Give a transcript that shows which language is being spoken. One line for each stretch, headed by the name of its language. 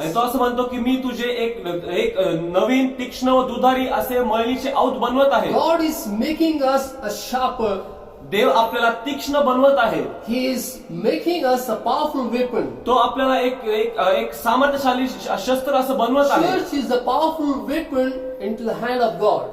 Marathi: आणि तो असं म्हणतो की मी तुझे एक नवीन तीक्ष्ण व दुधारी असे मळणीचे औत बनवत आहे.
English: God is making us a sharper.
Marathi: देव आपल्याला तीक्ष्ण बनवत आहे.
English: He is making us a powerful weapon.
Marathi: तो आपल्याला एक सामर्थ्यशाली शस्त्र असं बनवत आहे.
English: Church is a powerful weapon into the hand of God.